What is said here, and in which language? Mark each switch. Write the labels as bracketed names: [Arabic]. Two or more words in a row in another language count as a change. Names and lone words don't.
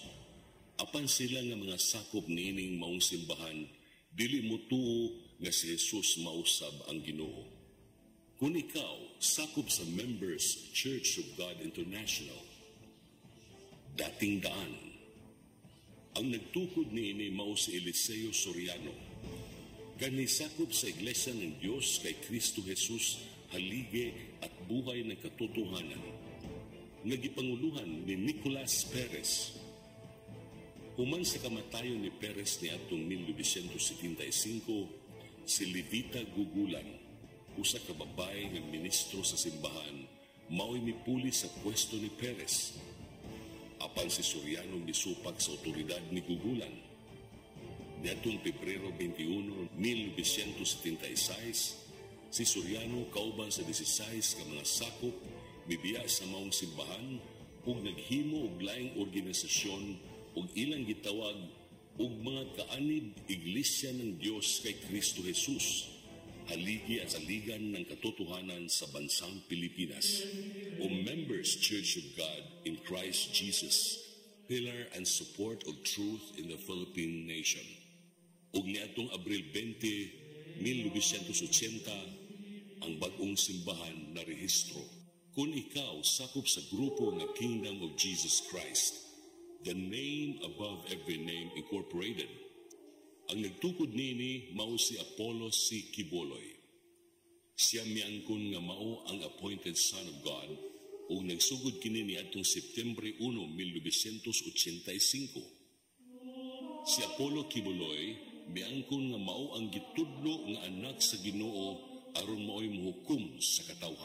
[Cebuano] Apan sila nga mga sakop niining maong simbahan, dili motuo nga si Jesus mausab ang Ginoo. Kung ikaw sakop sa Members Church of God International, dating daan, ang nagtukod niini mao si Eliseo Soriano. Gani sakop sa Iglesia ng Diyos kay Kristo Jesus, halige at buhay ng katotohanan. Nagipanguluhan ni Nicolas Perez. Human sa kamatayon ni Perez ni atong 1975, si Levita Gugulan, usa ka babae ng ministro sa simbahan, mao'y mipuli sa pwesto ni Perez. Apan si Soriano misupak sa otoridad ni Gugulan. Niadtong Pebrero 21, 1976, si Soriano kauban sa 16 ka mga sakop mibiya sa maong simbahan ug naghimo og laing organisasyon ug ilang gitawag og mga kaanib Iglesia ng Dios kay Kristo Jesus, haligi at saligan ng katotohanan sa bansang Pilipinas, o Members Church of God in Christ Jesus, pillar and support of truth in the Philippine nation. Ug niadtong Abril 20, 1980, ang bagong simbahan na rehistro. Kung ikaw sakop sa grupo ng Kingdom of Jesus Christ, the name above every name incorporated, ang nagtukod nini mao si Apollo C. Quiboloy. Siya miangkon nga mao ang [English] appointed Son of God [Cebuano] ug nagsugod kini niadtong September 1, 1985. Si Apollo Kibuloy miangkon nga mao ang gitudlo nga anak sa Ginoo aron maoy mohukom sa katawhan.